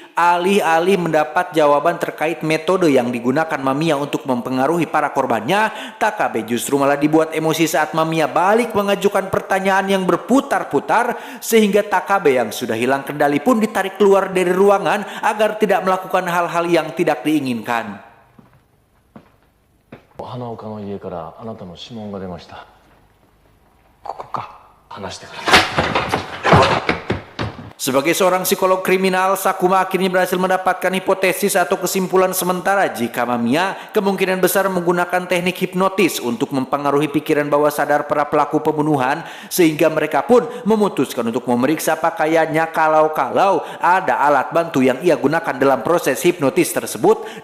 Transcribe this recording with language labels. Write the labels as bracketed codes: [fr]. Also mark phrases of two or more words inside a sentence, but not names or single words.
[id] Alih-alih mendapat jawaban terkait metode yang digunakan Mamiya untuk mempengaruhi para korbannya, TKB justru malah dibuat emosi saat Mamiya balik mengajukan pertanyaan yang berputar-putar, sehingga TKB yang sudah hilang kendali pun ditarik keluar dari ruangan agar tidak melakukan hal-hal yang tidak diinginkan. [ja] 花岡の家からあなたの指紋が出ました。ここか。話してください。 [id] Sebagai seorang psikolog kriminal, Sakuma akhirnya berhasil mendapatkan hipotesis atau kesimpulan sementara jika Mamiya kemungkinan besar menggunakan teknik hipnotis untuk mempengaruhi pikiran bawah sadar para pelaku pembunuhan, sehingga mereka pun memutuskan untuk memeriksa pakaiannya kalau ada alat bantu yang ia gunakan dalam proses hipnotis tersebut.